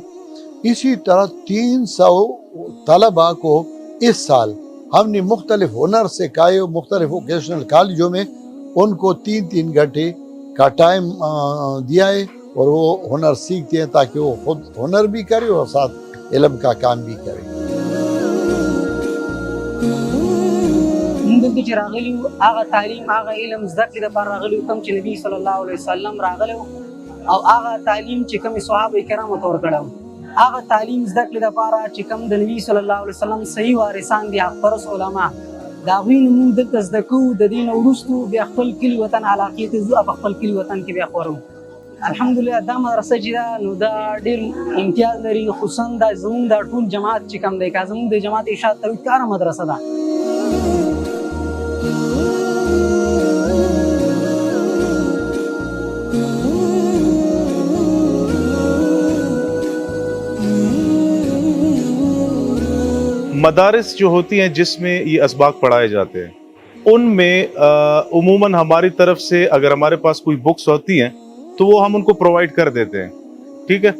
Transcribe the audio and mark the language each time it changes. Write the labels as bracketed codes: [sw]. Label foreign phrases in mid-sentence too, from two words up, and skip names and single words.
[ur] اسی طرح 300 طلباء کو اس سال ہم نے مختلف ہنر سکھائے، مختلف ووکیشنل کالجوں میں ان کو 3 گھنٹے کا ٹائم دیا ہے، اور وہ ہنر سیکھتے ہیں تاکہ وہ خود ہنر بھی کرے اور ساتھ علم کا کام بھی کرے۔ [ps] موږ چې راغلي وو هغه تعلیم، هغه علم زده کړې دپاره راغلي وو کوم چې نبي [ar] صلی الله علیه وسلم [ps] راغلی وو، او هغه تعلیم چې کوم صحابه کرامو ته ورکړی وو، هغه تعلیم زده کړې دپاره چې کوم د نبي [ar] صلی الله علیه وسلم [ps] صحیح وارثان دي، حق پرست علما، د هغوی نه موږ دلته زده کوو. د دې نه وروستو بیا خپل کلي وطن علاقې ته ځو او په خپل کلي وطن کې بیا خورو. الحمدلله دا مدرسه چې ده نو دا ډېر امتیاز لري، خصوصا دا زموږ دا ټول جماعت چې کوم دی، که زموږ د جماعت ارشاد توحید کاره مدرسه ده. [ur] مدارس جو ہوتی ہیں جس میں یہ اسباق پڑھائے جاتے ہیں، ان میں عموماً ہماری طرف سے اگر ہمارے پاس کوئی بکس ہوتی ہیں تو وہ ہم ان کو پرووائڈ کر دیتے ہیں، ٹھیک ہے۔